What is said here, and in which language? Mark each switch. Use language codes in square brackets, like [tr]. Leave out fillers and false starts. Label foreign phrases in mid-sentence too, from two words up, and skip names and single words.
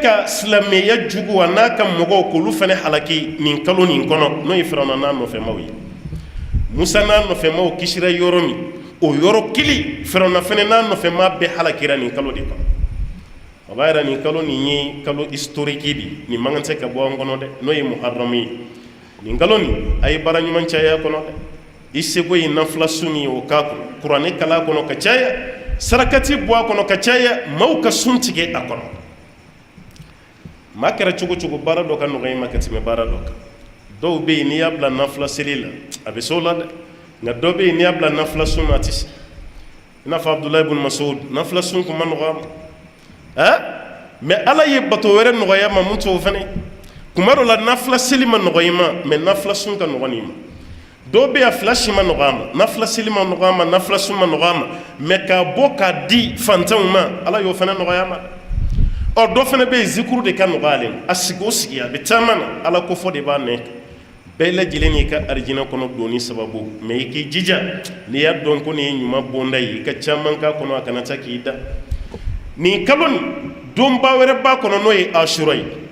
[bm] ka silamɛya jugu a n'a ka mɔgɔw k'olu fana halaki nin kalo nin kɔnɔ n'o ye Firawuna n'a nɔfɛmaw ye Musa n'a nɔfɛmaw kisira yɔrɔ min o yɔrɔ kelen Firawuna fana n'a nɔfɛma bɛɛ halakira nin kalo de kɔnɔ o b'a yira nin kalo nin ye kalo historique de nin man kan tɛ ka bɔ an kɔnɔ dɛ n'o ye muharram ye nin kalo nin a ye baara ɲuman caya kɔnɔ dɛ i seko ye nafila sun ye o k'a kɔnɔ kuranɛ kala kɔnɔ ka caya sarakati bɔ a kɔnɔ ka caya maaw ka sun tigɛ a kɔnɔ maa kɛra cogo cogo baara dɔ ka nɔgɔ i ma ka tɛmɛ baara dɔ kan dɔw bɛ yen n'i y'a bila nafila seli la a bɛ se o la dɛ nka dɔ bɛ yen n'i y'a bila nafila sun na a tɛ se i n'a fɔ Abdulayi ibn Mas'ud nafila sun kun ma nɔgɔ a ma mais Ala ye bato wɛrɛ nɔgɔya ma mun t'o fana kuma dɔ la nafila seli ma nɔgɔ i ma mais nafila sun ka nɔgɔ nin ma dɔw bɛ yen a fila si ma nɔgɔ a ma nafila seli ma nɔgɔ a ma nafila sun ma nɔgɔ a ma mais k'a bɔ k'a di fantanw ma Ala y'o fana nɔgɔya a ma ɔ dɔ fana bɛ yen zikuru de ka nɔgɔ ale ma a sigi o sigi a bɛ caman na Ala ko fɔ de b'a nɛ bɛɛ lajɛlen n'i ka arijinɛ kɔnɔ donni sababu mais i k'i jija n'i y'a dɔn ko nin ye ɲuman bonda ye i ka caman k'a kɔnɔ a kana taa k'i da nin kalo nin donba wɛrɛ b'a kɔnɔ n'o ye Ashura ye